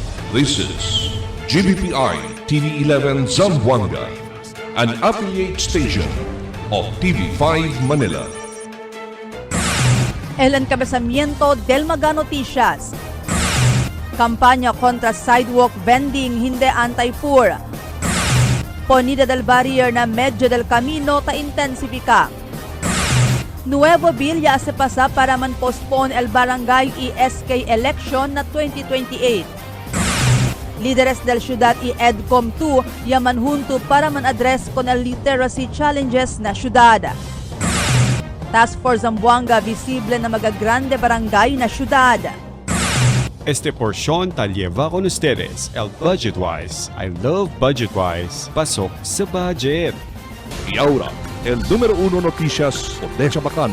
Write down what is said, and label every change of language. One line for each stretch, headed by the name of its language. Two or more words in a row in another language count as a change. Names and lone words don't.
English: This is GBPI TV11 Zamboanga, an affiliate station of TV5 Manila.
Chavacano: El encabezamiento del Maga Noticias. Kampanya kontra sidewalk vending hindi anti-poor. Ponida del barrier na medyo del camino ta intensifika. Nuevo Villa se pasa para man-postpone el barangay ESK election na 2028. Líderes del ciudad y EDCOM 2 yaman junto para man-address con el
English: literacy challenges
Chavacano: na syudad. Task Force Zamboanga visible na magagrande barangay na syudad. Este porción ta lleva con ustedes el Budgetwise.
English: I love Budgetwise.
Filipino: Pasok sa budget.
Chavacano: Y ahora, el número 1 noticias de Chabacano.